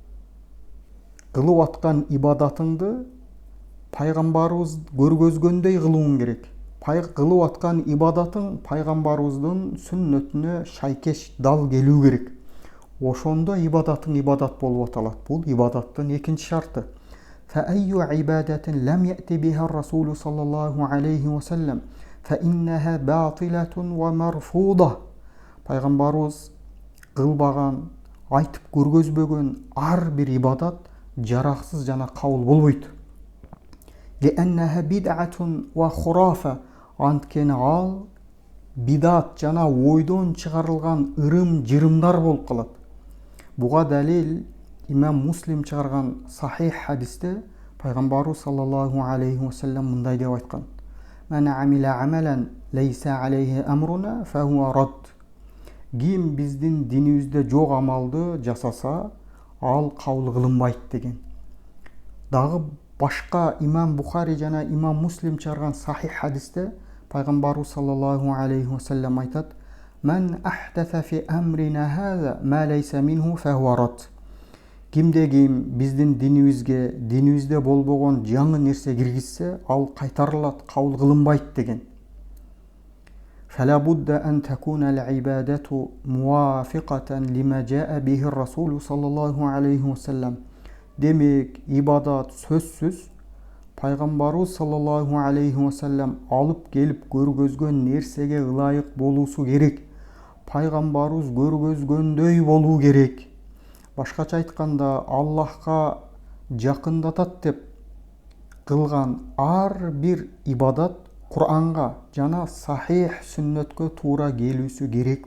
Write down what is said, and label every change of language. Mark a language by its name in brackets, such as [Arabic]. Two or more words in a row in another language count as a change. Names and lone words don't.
[Kyrgyz] Кылып аткан ибадатыңды пайгамбарыбыз көргөзгөндөй кылууң керек. Кылып аткан ибадатың пайгамбарыбыздын сүннөтүнө шайкеш дал келүү керек. Ошондо ибадатың ибадат болуп аталат. Бул ибадаттын экинчи шарты. [Arabic] فأي عبادة لم يأت بها الرسول صلى الله عليه وسلم فإنها باطلة ومرفوضة. [Kyrgyz] Пайгамбарыбыз кылбаган, айтып көргөзбөгөн ар бир ибадат жараксыз жана кабыл болбойт. [Arabic] لأنها بدعة وخرافة. [Kyrgyz] Анткени ал бидат жана ойдон чыгарылган ырым-жырымдар болуп калат. Буга далил имам Муслим чыгарган сахих хадисте пайгамбарыбыз [Arabic] صلى الله عليه وسلم [Kyrgyz] мындай деп айткан: [Arabic] "من عمل عملا ليس عليه أمرنا فهو رد." [Kyrgyz] Ким биздин динибизде жок амалды жасаса, ал кабыл кылынбайт деген. Дагы башка имам Бухари жана имам Муслим чыгарган сахих хадисте пайгамбарыбыз [Arabic] صلى الله عليه وسلم [Kyrgyz] айтат: [Arabic] "من أحدث في أمرنا هذا ما ليس منه فهو رد." [Kyrgyz] Кимде ким биздин динибизде болбогон жаңы нерсе киргизсе, ал кайтарылат, кабыл кылынбайт деген. [Arabic] فلا بد أن تكون العبادة موافقة لما جاء به الرسول صلى الله عليه وسلم. [Kyrgyz] Демек, ибадат сөзсүз пайгамбарыбыз [Arabic] صلى الله عليه وسلم [Kyrgyz] алып келип көргөзгөн нерсеге ылайык болуусу керек. Пайгамбарыбыз көргөзгөндөй болуу керек. Башкача айтканда, Аллахка жакындатат деп кылган ар бир ибадат Куранга жана сахих сүннөткө туура келүүсү керек.